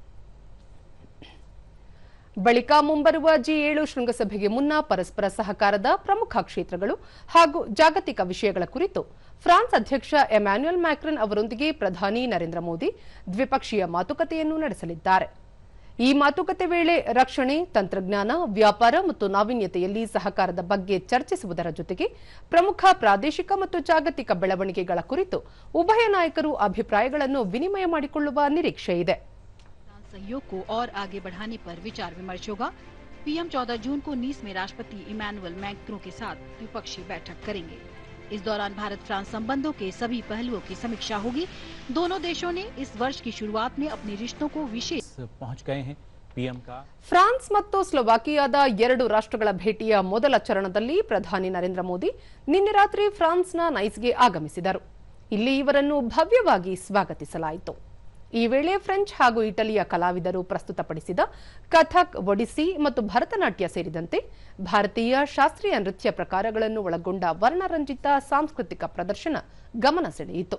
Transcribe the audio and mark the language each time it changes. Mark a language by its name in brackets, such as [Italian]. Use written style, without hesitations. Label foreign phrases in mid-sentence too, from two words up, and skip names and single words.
[Kannada] ಬಳಿಕ ಮುಂಬರುವ G7 ಶೃಂಗಸಭೆಗೆ ಮುನ್ನ ಪರಸ್ಪರ ಸಹಕಾರದ ಪ್ರಮುಖ ಕ್ಷೇತ್ರಗಳು ಹಾಗೂ ಜಾಗತಿಕ ವಿಷಯಗಳ ಕುರಿತು ಫ್ರಾನ್ಸ್ ಅಧ್ಯಕ್ಷ ಎಮ್ಯಾನ್ಯುಯಲ್ ಮ್ಯಾಕ್ರನ್ ಅವರೊಂದಿಗೆ ಪ್ರಧಾನಿ ನರೇಂದ್ರ ಮೋದಿ ದ್ವಿಪಕ್ಷೀಯ ಮಾತುಕತೆಯನ್ನು ನಡೆಸಲಿದ್ದಾರೆ. ಈ ಮಾತುಕತೆ ವೇಳೆ ರಕ್ಷಣೆ, ತಂತ್ರಜ್ಞಾನ, ವ್ಯಾಪಾರ ಮತ್ತು ನಾವೀನ್ಯತೆಯಲ್ಲಿ ಸಹಕಾರದ ಬಗ್ಗೆ ಚರ್ಚಿಸುವುದರ ಜೊತೆಗೆ ಪ್ರಮುಖ ಪ್ರಾದೇಶಿಕ ಮತ್ತು ಜಾಗತಿಕ ಬೆಳವಣಿಗೆಗಳ ಕುರಿತು ಉಭಯ ನಾಯಕರು ಅಭಿಪ್ರಾಯಗಳನ್ನು ವಿನಿಮಯ ಮಾಡಿಕೊಳ್ಳುವ ನಿರೀಕ್ಷೆ ಇದೆ. [Hindi] सहयोग को और आगे बढ़ाने पर विचार विमर्श होगा. पीएम 14 जून को नीस में राष्ट्रपति इमैनुअल मैक्रों के साथ द्विपक्षीय बैठक करेंगे. इस दौरान भारत फ्रांस संबंधों के सभी पहलुओं की समीक्षा होगी. दोनों देशों ने इस वर्ष की शुरुआत में अपने रिश्तों को विशेष पहुंच गए हैं. पीएम का [Kannada] ಫ್ರಾನ್ಸ್ ಮತ್ತು ಸ್ಲೋವಾಕಿಯಾದ 2 ರಾಷ್ಟ್ರಗಳ ಭೇಟಿಯ ಮೊದಲ ಚರಣದಲ್ಲಿ ಪ್ರಧಾನಿ ನರೇಂದ್ರ ಮೋದಿ ನಿನ್ನೆ ರಾತ್ರಿ ಫ್ರಾನ್ಸ್ನ ನೈಸ್ಗೆ ಆಗಮಿಸಿದರು. ಇಲ್ಲಿ ಇವರನ್ನು ಭವ್ಯವಾಗಿ ಸ್ವಾಗತಿಸಲಾಯಿತು. ಈ ವೇಳೆ ಫ್ರೆಂಚ್ ಹಾಗೂ ಇಟಲಿಯ ಕಲಾವಿದರು ಪ್ರಸ್ತುತಪಡಿಸಿದ ಕಥಕ್, ಒಡಿಸ್ಸಿ ಮತ್ತು ಭರತನಾಟ್ಯ ಸೇರಿದಂತೆ ಭಾರತೀಯ ಶಾಸ್ತ್ರೀಯ ನೃತ್ಯ ಪ್ರಕಾರಗಳನ್ನು ಒಳಗೊಂಡ ವರ್ಣರಂಜಿತ ಸಾಂಸ್ಕೃತಿಕ ಪ್ರದರ್ಶನ ಗಮನ ಸೆಳೆಯಿತು.